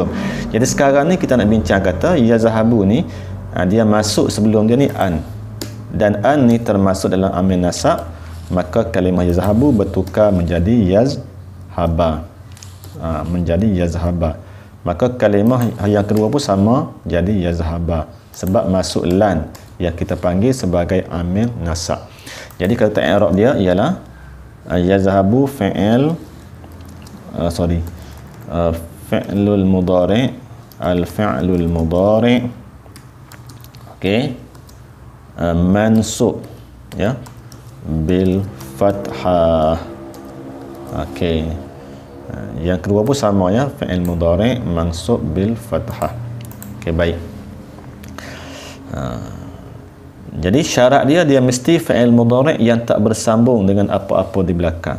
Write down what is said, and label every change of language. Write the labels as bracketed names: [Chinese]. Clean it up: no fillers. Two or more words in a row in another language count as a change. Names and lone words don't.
[Malay] Jadi sekarang ni kita nak bincang kata yazhabu ni dia masuk sebelum dia ni an, dan an ni termasuk dalam [Arabic] عامل نصب, [Malay] maka kalimah yazhabu bertukar menjadi yazhaba. Menjadi yazhaba. Maka kalimah yang kedua pun sama, jadi yazhaba, sebab masuk lan yang kita panggil sebagai [Arabic] عامل نصب. [Malay] Jadi kata i'rab dia ialah yazhabu [Arabic] فعل فعل المضارع الفعل المضارع', [Malay] okey, mansub ya [Arabic] بالفتحة. [Malay] Okey, yang kedua pun sama ya, [Arabic] فعل مضارع منصوب بالفتحة. [Malay] Okey, baik. Jadi syarat dia mesti [Arabic] فعل مضارع' [Malay] yang tak bersambung dengan apa-apa di belakang.